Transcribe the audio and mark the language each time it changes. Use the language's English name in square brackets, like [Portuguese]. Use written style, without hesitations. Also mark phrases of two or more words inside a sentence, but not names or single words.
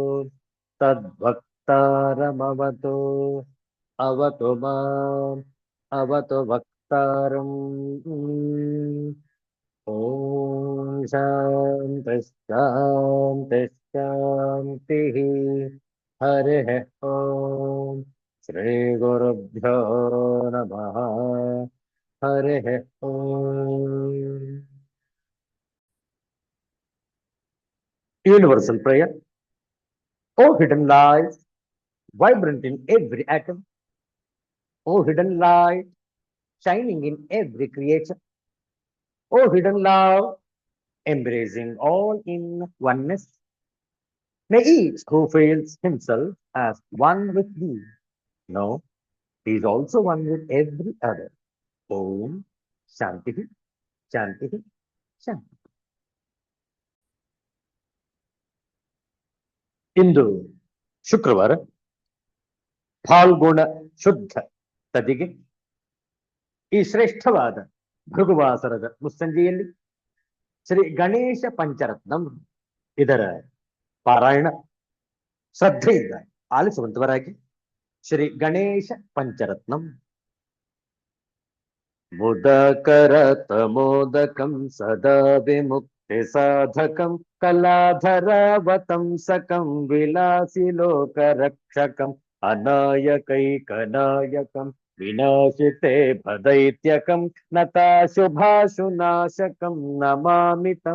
[Sanskrit] तद्वक्तारमवतु अवतु माम् अवतु वक्तारम् ॐ शान्तिः शान्तिः शान्तिः हरिः ॐ श्रीगुरुभ्यो नमः हरिः ॐ [English] Universal prayer. O hidden light, vibrant in every atom. O hidden light, shining in every creature. O hidden love, embracing all in oneness. May each who feels himself as one with thee know he is also one with every other. [Sanskrit] Om Shanti Shanti Shanti. [Kannada] ಇಂದು ಶುಕ್ರವಾರ ಫಾಲ್ಗುಣ ಶುದ್ಧ ತದಿಗೆ ಈ ಶ್ರೇಷ್ಠವಾದ ಭೃಗುವಾಸರದ ಮುಸ್ಸಂಜೆಯಲ್ಲಿ ಶ್ರೀ ಗಣೇಶ ಪಂಚರತ್ನಂ ಇದರ ಪಾರಾಯಣ ಶ್ರದ್ಧೆಯಿಂದ ಆಲಿಸುವಂತವರಾಗಿ ಶ್ರೀ ಗಣೇಶ ಪಂಚರತ್ನಂ [Sanskrit] ಮುದಕರತಮೋದಕಂ ಸದಾ ವಿಮುಕ್ತಿ ಸಾಧಕಂ ಕಲಾಧರಾವತಂಸಕಂ ವಿಲಾಸಿ ಲೋಕರಕ್ಷಕಂ ಅನಾಯಕೈಕನಾಯಕಂ ವಿನಾಶಿತೆ ಭದೈತ್ಯಕಂ ನತಾಶುಭಾಶುನಾಶಕಂ ನಮಾಮಿ ತಂ